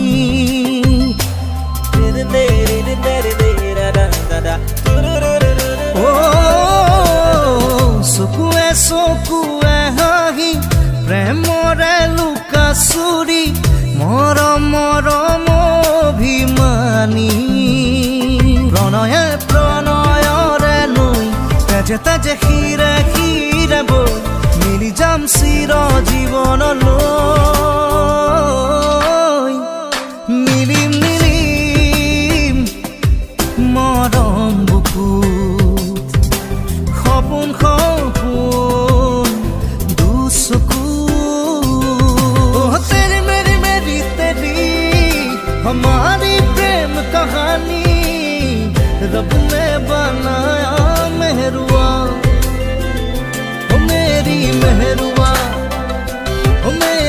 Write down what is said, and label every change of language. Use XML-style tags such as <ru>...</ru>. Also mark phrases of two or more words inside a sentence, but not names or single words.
<as>ও চকুৱে চকুৱে হাঁহি প্ৰেমৰে লুকাচুৰি মৰম মৰম অভিমানী প্ৰণয়ে প্ৰণয়ৰে নৈ তেজে তেজে শিৰে শিৰে বৈ মিলি যাম চিৰ জীৱনলৈ। নীলিম নীলিম মৰম বুকুত সপোন সপোন দুচকু।</as> <hi>तेरी मेरी मेरी तेरी हमारी प्रेम कहानी रब ने बनाया मेहरुआ, ओ मेरी मेहरुआ, ओ</hi>